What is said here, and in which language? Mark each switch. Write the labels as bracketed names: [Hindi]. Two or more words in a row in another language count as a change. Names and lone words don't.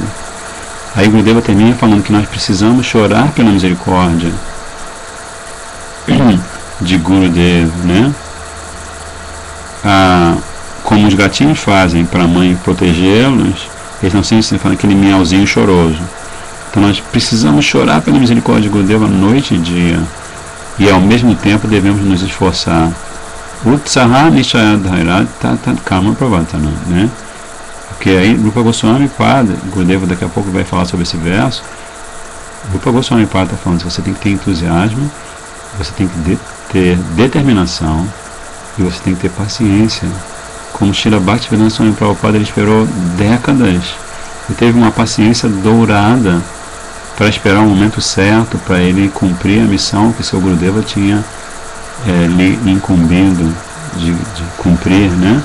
[Portuguese] Aí Gurudeva termina falando que nós precisamos chorar pela misericórdia de Gurudeva, como os gatinhos fazem para a mãe protegê-los, eles não sempre falam aquele miauzinho choroso. Então nós precisamos chorar pela misericórdia de Gurudeva noite e dia, e ao mesmo tempo devemos nos esforçar. [Sanskrit] उत्साह निश्चयाद्धैर्यात् तत्तत् कर्म प्रवर्तन, [Portuguese] Porque aí Rupa Goswami Pada, Gurudeva daqui a pouco vai falar sobre esse verso. Rupa Goswami Pada está falando que você tem que ter entusiasmo, você tem que ter determinação e você tem que ter paciência. Como Srila Bhaktivedanta Swami Prabhupada, ele esperou décadas e teve uma paciência dourada para esperar o momento certo para ele cumprir a missão que seu Gurudeva tinha lhe incumbido de cumprir, né?